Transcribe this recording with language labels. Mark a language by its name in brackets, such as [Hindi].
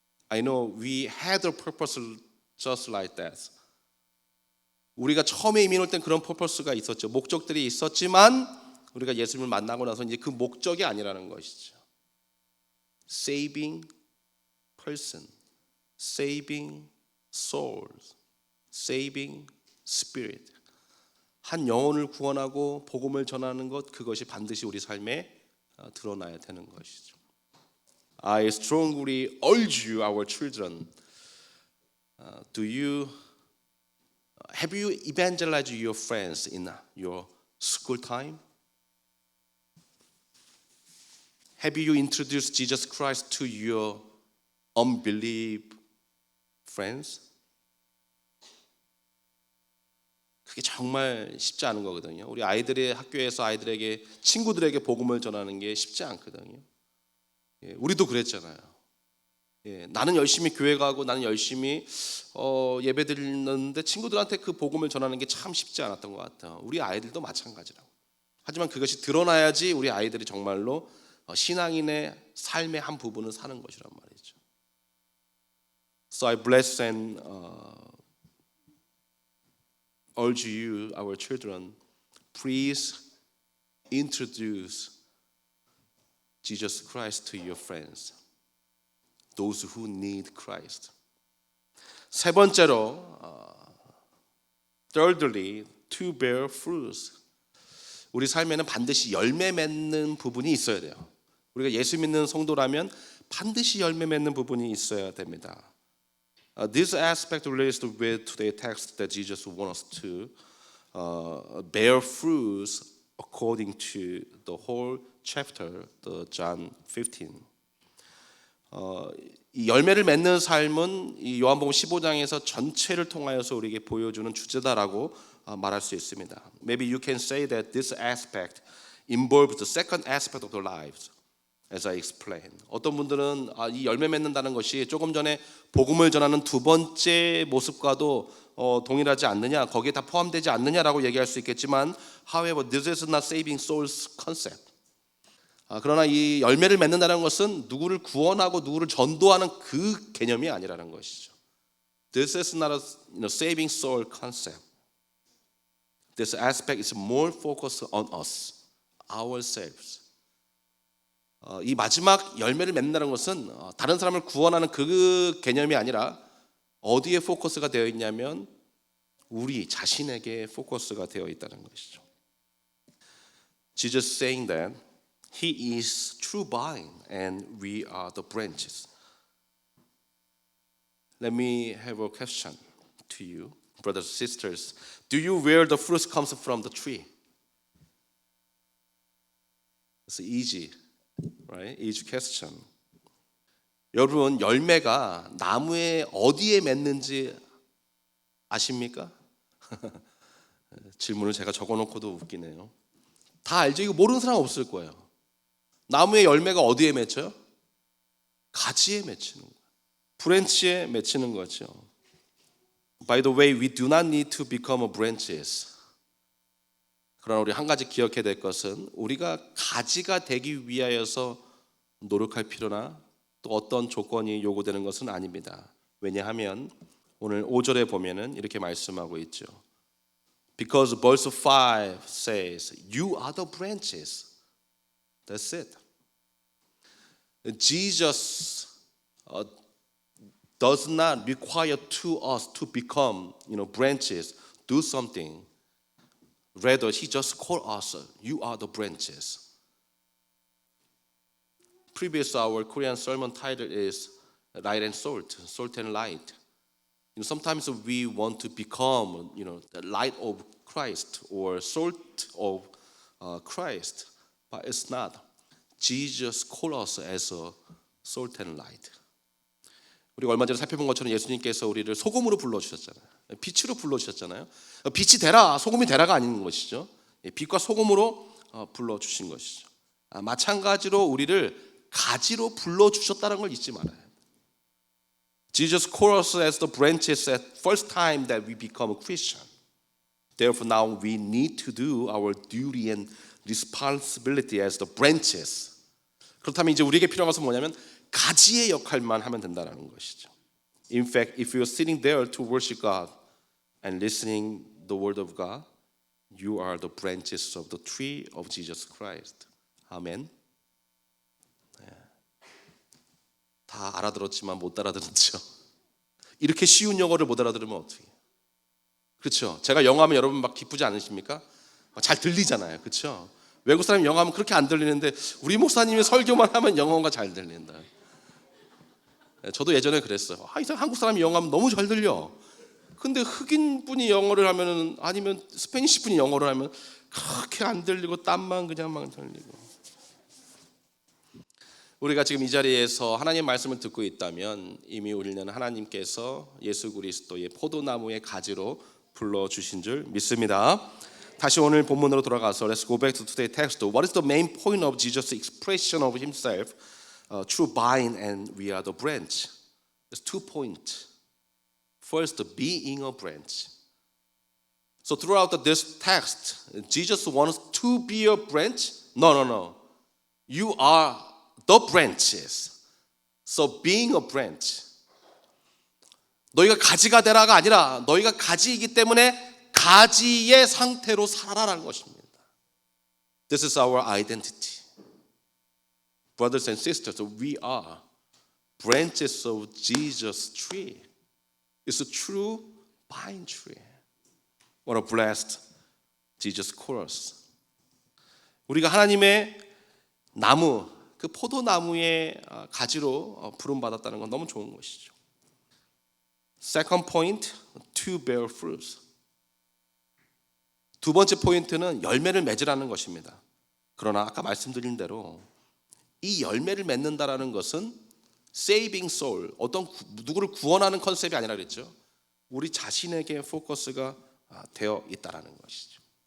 [English] I know we had a purpose just like that. [Korean] 우리가 처음에 이민 올 땐 그런 purpose가 있었죠. 목적들이 있었지만 우리가 예수님을 만나고 나서 이제 그 목적이 아니라는 것이죠. [English] Saving person, saving souls, saving spirit. [Korean] 한 영혼을 구원하고 복음을 전하는 것, 그것이 반드시 우리 삶에 드러나야 되는 것이죠. [English] I strongly urge you, our children, do you Have you evangelized your friends in your school time? Have you introduced Jesus Christ to your unbelief friends? [Korean] 그게 정말 쉽지 않은 거거든요. 우리 아이들의 학교에서 아이들에게 친구들에게 복음을 전하는 게 쉽지 않거든요. 우리도 그랬잖아요. 나는 열심히 교회 가고 나는 열심히 예배 드리는데 친구들한테 그 복음을 전하는 게 참 쉽지 않았던 것 같아요. 우리 아이들도 마찬가지라고. 하지만 그것이 드러나야지 우리 아이들이 정말로 신앙인의 삶의 한 부분을 사는 것이란 말이죠. [English] So I bless and urge you, our children, please introduce Jesus Christ to your friends, those who need Christ. [Korean] 세 번째로, [English] thirdly, to bear fruits. [Korean] 우리 삶에는 반드시 열매 맺는 부분이 있어야 돼요. 우리가 예수 믿는 성도라면 반드시 열매 맺는 부분이 있어야 됩니다. [English] This aspect relates with today's text that Jesus wants us to bear fruits according to the whole chapter, the John 15. [Korean] 이 열매를 맺는 삶은 이 요한복음 15장에서 전체를 통하여서 우리에게 보여주는 주제다라고 말할 수 있습니다. [English] Maybe you can say that this aspect involves the second aspect of the lives. As I explained. [Korean] 어떤 분들은 이 열매 맺는다는 것이 조금 전에 복음을 전하는 두 번째 모습과도 동일하지 않느냐, 거기에 다 포함되지 않느냐라고 얘기할 수 있겠지만, [English] however, this is not saving souls concept. [Korean] 그러나 이 열매를 맺는다는 것은 누구를 구원하고 누구를 전도하는 그 개념이 아니라는 것이죠. [English] This is not a saving soul concept. This aspect is more focused on us, ourselves. [Korean] 이 마지막 열매를 맺는다는 것은 다른 사람을 구원하는 그 개념이 아니라 어디에 포커스가 되어 있냐면 우리 자신에게 포커스가 되어 있다는 것이죠. [English] Jesus saying that He is true vine and we are the branches. Let me have a question to you, brothers and sisters. Do you where the fruit comes from the tree? It's easy. Right? Each question. [Korean] 여러분 열매가 나무에 어디에 맺는지 아십니까? 질문을 제가 적어놓고도 웃기네요. 다 알죠? 이거 모르는 사람 없을 거예요. 나무의 열매가 어디에 맺혀요? 가지에 맺히는 거예요. 브랜치에 맺히는 거죠. [English] By the way, we do not need to become branches. [Korean] 그러나 우리 한 가지 기억해야 될 것은 우리가 가지가 되기 위하여서 노력할 필요나 또 어떤 조건이 요구되는 것은 아닙니다. 왜냐하면 오늘 5절에 보면은 이렇게 말씀하고 있죠. [English] Because verse 5 says, You are the branches. That's it. Jesus does not require to us to become, branches, do something. Rather, He just called us, you are the branches. Previous our Korean sermon title is Light and Salt, Salt and Light. Sometimes we want to become, the light of Christ or salt of Christ, but it's not. Jesus called us as a salt and light. [Korean] 우리가 얼마 전에 살펴본 것처럼 예수님께서 우리를 소금으로 불러주셨잖아요. 빛으로 불러주셨잖아요. 빛이 되라, 소금이 되라가 아닌 것이죠. 빛과 소금으로 불러주신 것이죠. 마찬가지로 우리를 가지로 불러주셨다는 걸 잊지 말아요. [English] Jesus called us as the branches at first time that we become a Christian. Therefore now we need to do our duty and responsibility as the branches. [Korean] 그렇다면 이제 우리에게 필요한 것은 뭐냐면 가지의 역할만 하면 된다는 것이죠. [English] In fact, if you're sitting there to worship God and listening the word of God, you are the branches of the tree of Jesus Christ. [Korean] 아멘. 다 알아들었지만 못 알아들었죠. 이렇게 쉬운 영어를 못 알아들으면 어떻게? 그렇죠. 제가 영어하면 여러분 막 기쁘지 않으십니까? 잘 들리잖아요. 그렇죠. 외국 사람이 영어하면 그렇게 안 들리는데 우리 목사님이 설교만 하면 영어가 잘 들린다. 저도 예전에 그랬어요. 이상 한국 사람이 영어하면 너무 잘 들려. 근데 흑인 분이 영어를 하면은 아니면 스페니시 분이 영어를 하면 그렇게 안 들리고 땀만 그냥 막 들리고. 우리가 지금 이 자리에서 하나님 말씀을 듣고 있다면 이미 우리는 하나님께서 예수 그리스도의 포도나무의 가지로 불러주신 줄 믿습니다. 다시 오늘 본문으로 돌아가서 [English] Let's go back to today's text. What is the main point of Jesus' expression of himself? True vine and we are the branch. There's 2 points. First, being a branch. So throughout this text, Jesus wants to be a branch? No. You are the branches. So being a branch. [Korean] 너희가 가지가 되라가 아니라 너희가 가지이기 때문에 가지의 상태로 살아라는 것입니다. [English] This is our identity. Brothers and sisters, we are branches of Jesus' tree. It's a true vine tree. What a blessed Jesus calls. [Korean] 우리가 하나님의 나무, 그 포도나무의 가지로 부름받았다는 건 너무 좋은 것이죠. [English] Second point, to bear fruit. [Korean] 두 번째 포인트는 열매를 맺으라는 것입니다. 그러나 아까 말씀드린 대로 이 열매를 맺는다라는 것은 saving soul, 어떤 누구를 구원하는 컨셉이 아니라 그랬죠. 우리 자신에게 포커스가 되어 있다라는 것이죠.